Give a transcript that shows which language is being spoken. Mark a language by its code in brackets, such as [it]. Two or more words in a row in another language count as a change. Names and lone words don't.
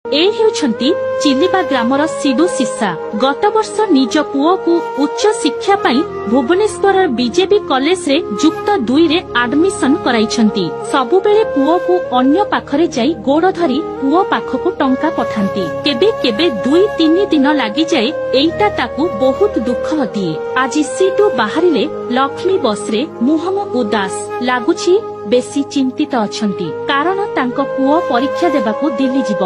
[or] ଏ ହେଉଛନ୍ତି ଚିଲିବା ଗ୍ରାମର ସିଡୁ ସିସା ଗତ ବର୍ଷ ନିଜ ପୁଅ କୁ ଉଚ୍ଚ ଶିକ୍ଷା ପାଇଁ ଭୁବନେଶ୍ୱର ବିଜେପି କଲେଜ ରେ ଯୁକ୍ତ 2 ରେ ଆଡମିସନ କରାଇଛନ୍ତି। ସବୁ ବେଳେ ପୁଅ କୁ ଅନ୍ୟ ପାଖରେ ଯାଇ ଗୋଡ଼ ଧରି ପୁଅ ପାଖକୁ ଟଙ୍କା ପଠାନ୍ତି। କେବେ କେବେ 2-3 ଦିନ ଲାଗି ଯାଏ ଏଇଟା ତାଙ୍କୁ ବହୁତ ଦୁଖ ଦିଏ। ଆଜି ସିଡୁ ବାହାରିଲେ ଲକ୍ଷ୍ମୀ ବସ ରେ ମୁହଁ ଉଦାସ ଲାଗୁଛି, ବେଶୀ ଚିନ୍ତିତ ଅଛନ୍ତି କାରଣ ତାଙ୍କ ପୁଅ ପରୀକ୍ଷା ଦେବାକୁ ଦିଲ୍ଲୀ ଯିବ।